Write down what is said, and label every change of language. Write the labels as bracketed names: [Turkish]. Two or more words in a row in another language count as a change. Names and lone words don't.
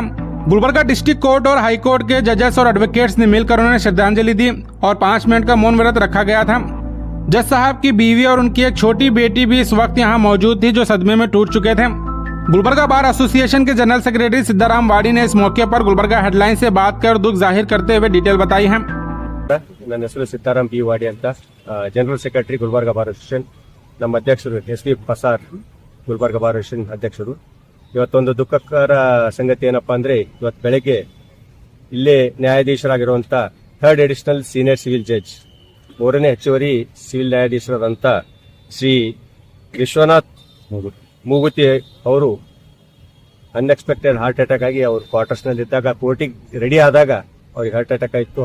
[Hindi] गुलबर्गा डिस्ट्रिक्ट कोर्ट और हाई कोर्ट के जजेस और एडवोकेट्स ने मिलकर उन्हें श्रद्धांजलि दी और 5 मिनट का मौन व्रत रखा गया था। जज साहब की बीवी और उनकी एक छोटी बेटी भी इस वक्त यहाँ मौजूद थी, जो सदमे में टूट चुके थे। गुलबर्गा बार एसोसिएशन के [English] general secretary [Hindi] सिद्धाराम वाड़ी ने इस मौके पर गुलबर्गा हेडलाइन से बात कर दुख जाहिर करते हुए डिटेल बताई है। [Kannada] ನನ್ನ ಹೆಸರು ಸಿದ್ದಾರಾಮ್ ಪಿ ವಾಡಿ ಅಂತ, [English] general secretary [Kannada] ಗುಲ್ಬರ್ಗಾ ಬಾರ್ ಅಸೋಸಿಯೇಷನ್. ನಮ್ಮ ಅಧ್ಯಕ್ಷರು ಎಸ್.ವಿ. ಪಸಾರ್, ಗುಲ್ಬರ್ಗಾ ಬಾರ್ ಅಸೋಸಿಯೇಷನ್ ಅಧ್ಯಕ್ಷರು. ಇವತ್ತೊಂದು ದುಃಖಕರ ಸಂಗತಿ ಏನಪ್ಪಾ ಅಂದ್ರೆ, ಇವತ್ತು ಬೆಳಗ್ಗೆ ಇಲ್ಲೇ ನ್ಯಾಯಾಧೀಶರಾಗಿರುವಂತ 3rd [English] additional senior civil judge, [Kannada] 3ನೇ ಹೆಚ್ಚುವರಿ ಸಿವಿಲ್ ನ್ಯಾಯಾಧೀಶರಾದಂತ ಶ್ರೀ ವಿಶ್ವನಾಥ್ ಮೂಗುತಿ ಅವರು [English] unexpected heart attack [Kannada] ಆಗಿ ಅವ್ರ ಕ್ವಾರ್ಟರ್ಸ್ ನಲ್ಲಿ ಇದ್ದಾಗ ಕೋರ್ಟಿಗೆ ರೆಡಿ ಆದಾಗ ಅವ್ರಿಗೆ [English] heart attack [Kannada] ಆಯಿತು.